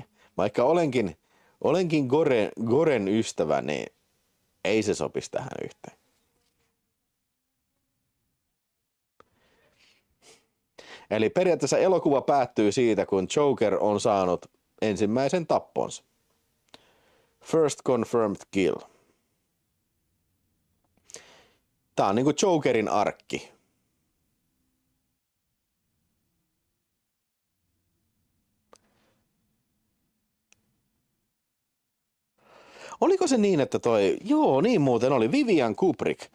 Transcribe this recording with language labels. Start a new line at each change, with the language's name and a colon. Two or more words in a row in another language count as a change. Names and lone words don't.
Finnish: Vaikka olenkin Goren ystävä, niin ei se sopisi tähän yhteen. Eli periaatteessa elokuva päättyy siitä, kun Joker on saanut ensimmäisen tapponsa.
English: First confirmed kill.
Finnish: Tää on niinku Jokerin arkki. Oliko se niin, että joo niin muuten oli Vivian Kubrick.